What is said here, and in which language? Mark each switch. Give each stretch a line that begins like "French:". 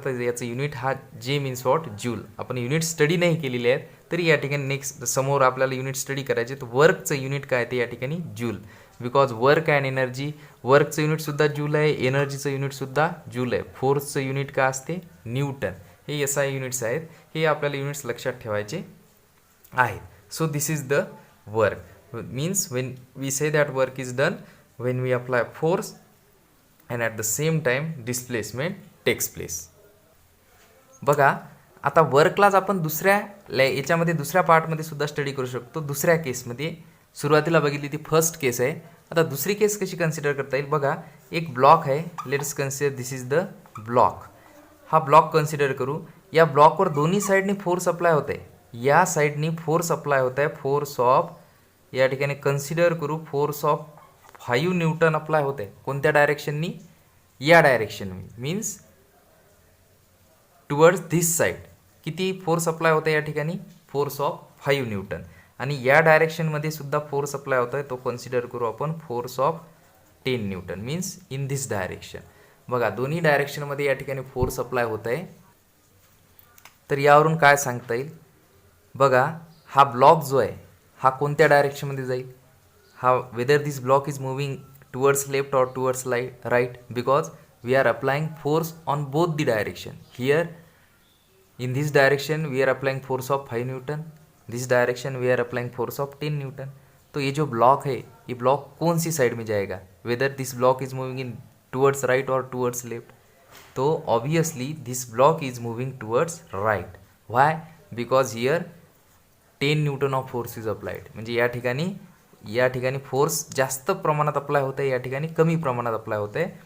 Marathi: तर याचं युनिट हा जे मीन्स वॉट, जूल. आपण युनिट स्टडी नाही केलेली आहेत तरी या ठिकाणी नेक्स्ट समोर आपल्याला युनिट स्टडी करायचे. तर वर्कचं युनिट काय ते या ठिकाणी joule.
English: because work and energy,
Marathi: वर्कचं युनिटसुद्धा joule आहे, एनर्जीचं युनिटसुद्धा जूल आहे. फोर्सचं युनिट काय असते, न्यूटन. हे SI युनिट्स आहेत. हे आपल्याला युनिट्स लक्षात ठेवायचे आहेत.
English: So this is the work. Means when we say that work is done when we apply force and at the same time displacement takes place.
Marathi: बघा आता वर्कलाच आपण याच्यामध्ये दुसऱ्या पार्टमध्ये सुद्धा स्टडी करू शकतो. दुसऱ्या केसमध्ये सुरुवातीला बघितली ती फर्स्ट केस आहे. आता दुसरी केस कशी कन्सिडर करता येईल, बघा एक ब्लॉक आहे.
English: Let's consider this is the block.
Marathi: हा ब्लॉक कन्सिडर करू. या ब्लॉकवर दोन्ही साईडनी फोर्स अप्लाय होत आहे. या साईडनी फोर्स अप्लाय होत आहे, फोर्स ऑफ, या ठिकाणी कन्सिडर करू फोर्स ऑफ 5 न्यूटन अप्लाय होते. कोणत्या डायरेक्शननी, या डायरेक्शननी.
English: Means towards this side.
Marathi: किती फोर्स अप्लाय होते या ठिकाणी, फोर्स ऑफ 5 न्यूटन. आणि या डायरेक्शनमध्ये सुद्धा फोर्स अप्लाय होत आहे, तो कन्सिडर करू आपण force of 10 Newton.
English: Means in this direction.
Marathi: बघा दोन्ही डायरेक्शनमध्ये या ठिकाणी फोर्स अप्लाय होत आहे. तर यावरून काय सांगता येईल, बघा हा ब्लॉक जो आहे हा कोणत्या डायरेक्शनमध्ये जाईल,
English: whether this block is moving towards left or towards right, because we are applying force on both the direction. Here in this direction we are applying force of 5 Newton, this direction we are applying force of 10 Newton.
Hindi: तो ये जो block है, ये block कौन सी side में जाएगा,
English: whether this block is moving in towards right or towards left. तो obviously this block is moving towards right. Why? Because here 10 Newton of force is applied.
Marathi: म्हणजे या ठिकाणी फोर्स जास्त प्रमाणात अप्लाय होत आहे, या ठिकाणी कमी प्रमाणात अप्लाय होत आहे.